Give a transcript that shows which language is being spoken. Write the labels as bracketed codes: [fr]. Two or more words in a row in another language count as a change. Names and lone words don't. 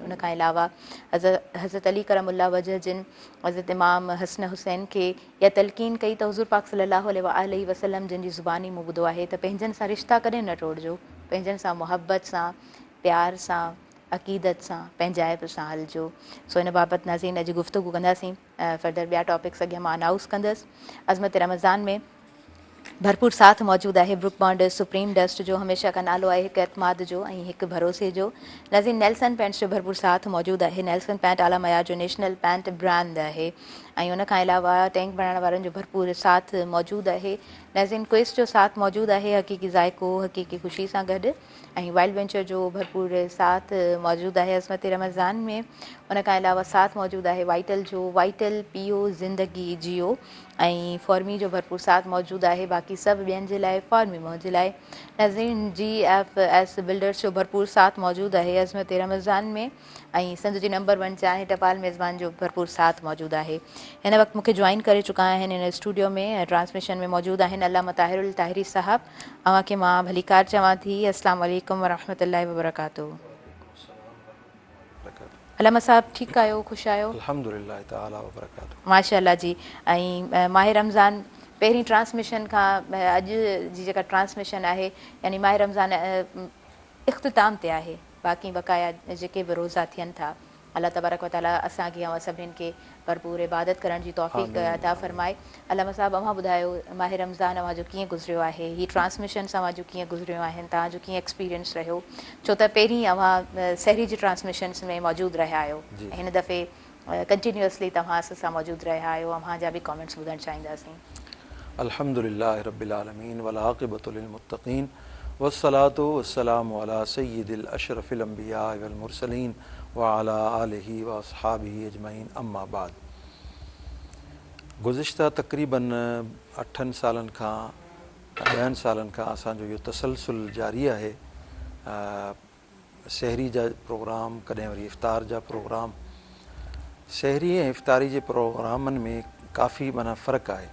[sd] उनखां अलावा हज़रत अली करमुल्लाह वजह जिन हज़रत इमाम हसन हुसैन खे इहा तलक़ीन कई त हुज़ूर पाक सल्लल्लाहु अलैहि वसल्लम जिन जी ज़ुबानी मूं ॿुधो आहे त पंहिंजनि सां रिश्ता कॾहिं न टोड़िजो, पंहिंजनि सां मुहबत सां, प्यार सां, अक़ीदत सां, पंहिंजाइप सां हलिजो। सो इन बाबति नाज़रीन अॼु गुफ़्तगू कंदासीं। फर्दर ॿिया टॉपिक्स अॻियां मां अनाउंस कंदसि। अज़मत रमज़ान में भरपूर साथ मौजूदु आहे ब्रुक बॉन्ड सुप्रीम डस्ट जो। हमेशह का नालो आहे हिकु एतमाद जो ऐं हिकु भरोसे जो। नाज़रीन, नेल्सन पेंट्स जो भरपूर साथ मौजूदु आहे। नेल्सन पेंट आला मयार जो [en] national paint brand [sd] आहे। ऐं उनखां अलावा टैंक बणाइण वारनि जो भरपूर साथ मौजूदु आहे। नाज़रीन, क्विज़ जो साथ मौजूदु आहे, हक़ीक़ी ज़ाइको हक़ीक़ी ख़ुशी सां गॾु। ऐं वाइल्ड वेंचर जो भरपूर साथ मौजूदु आहे अज़मत रमज़ान में। उनखां अलावा साथ मौजूदु आहे वाइटल जो, वाइटल [ur] پیو زندگی جیو. [sd] ऐं फॉर्मी जो भरपूर साथ मौजूदु आहे। बाक़ी सभु ॿियनि जे लाइ, फॉर्मी मुंहिंजे लाइ। नाज़रीन, GFS बिल्डर्स जो भरपूर साथ मौजूदु आहे अज़मत रमज़ान में। ऐं सिंध जी नंबर 1 चाहे टपाल मेज़बान जो भरपूर साथ मौजूदु आहे। हिन वक़्तु मूंखे जॉइन करे चुका आहिनि इन स्टूडियो में, ट्रांसमिशन में मौजूदु आहिनि आहिनि अल्लामा ताहिरुल ताहिरी साहब। अव्हांखे मां भलीकार चवां थी। [ar] السلام عليكم ورحمة الله وبركاته. [sd] अल्लामा साहब ठीकु आहियो, ख़ुशि आहियो? [ar] الحمد لله تعالى وبركاته. [sd] माशाअल्लाह जी। ऐं माह रमज़ान पहिरीं ट्रांसमिशन खां अॼु जी जेका ट्रांसमिशन आहे यानी माह रमज़ान इख़्तिताम ते आहे। बाक़ी बक़ाया जेके बि रोज़ा थियनि था, [ar] الله تبارك وتعالى [sd] असांखे ऐं सभिनीनि खे भरपूर इबादत करण जी तौफ़ीक़ अता फ़रमाए। अल्लामा साहब अव्हां ॿुधायो माह रमज़ान अव्हां जो कीअं गुज़रियो आहे, हीअ ट्रांसमिशन्स अव्हां जो कीअं गुज़रियो आहिनि, तव्हांजो कीअं एक्सपीरियंस रहियो? छो त पहिरीं अव्हां सहरी जी ट्रांसमिशन्स में मौजूदु रहिया आहियो, हिन दफ़े कंटिन्यूअसली तव्हां असां सां मौजूदु रहिया आहियो। अव्हां जा बि कॉमेंट्स ॿुधणु चाहींदासीं। [ar] الحمد لله رب العالمين والعاقبة للمتقين والصلاة والسلام على سيد الأشرف الأنبياء والمرسلين وعلى آله وأصحابه أجمعين أما بعد. [sd] गुज़िश्ता तक़रीबन 8 सालनि खां 10 सालनि खां असांजो इहो तसलसुल जारी आहे। सहरी जा प्रोग्राम, कॾहिं वरी इफ़्तार जा प्रोग्राम। सहरी ऐं इफ़्तारी जे प्रोग्रामनि में काफ़ी माना फ़र्क़ु आहे।